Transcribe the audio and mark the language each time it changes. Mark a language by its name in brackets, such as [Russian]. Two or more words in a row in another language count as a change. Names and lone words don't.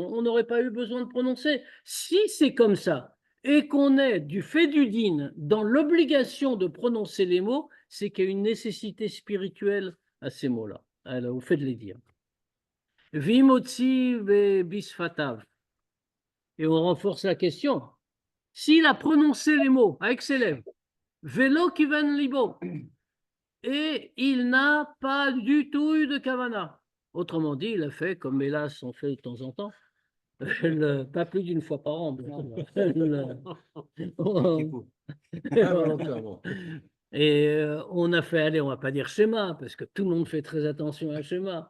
[French] On n'aurait pas eu besoin de prononcer. Si c'est comme ça et qu'on est du fait du din dans l'obligation de prononcer les mots, c'est qu'il y a une nécessité spirituelle à ces mots-là, au fait de les dire. [Hebrew] ומוציא בשפתיו. [French] Et on renforce la question. S'il a prononcé les mots avec ses lèvres, [Hebrew] ולא כיוון ליבו, [French] et il n'a pas du tout eu de kavana. Autrement dit, il a fait comme hélas on fait de temps en temps, pas plus d'une fois par an. Et on a fait, allez, on ne va pas dire schéma, parce que tout le monde fait très attention à schéma.